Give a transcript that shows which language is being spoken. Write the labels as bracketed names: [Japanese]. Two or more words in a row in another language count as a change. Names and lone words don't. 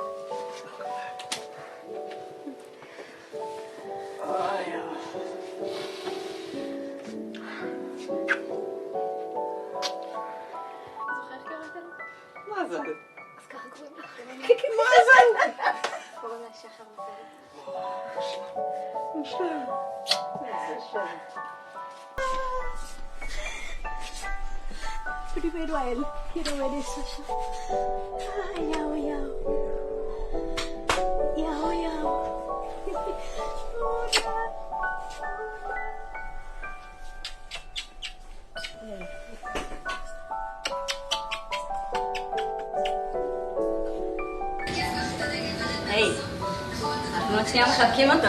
[Hebrew] מאזן. אז ככה קוראים לך. מאזן. קוראים לה שחר מזל. איזה שם. [Spanish] Primero a él. Quiero ver eso ya. Ay, yao, yao. Yao, yao. [Hebrew] היי, אנחנו עוד שנייה מחבקים אותו.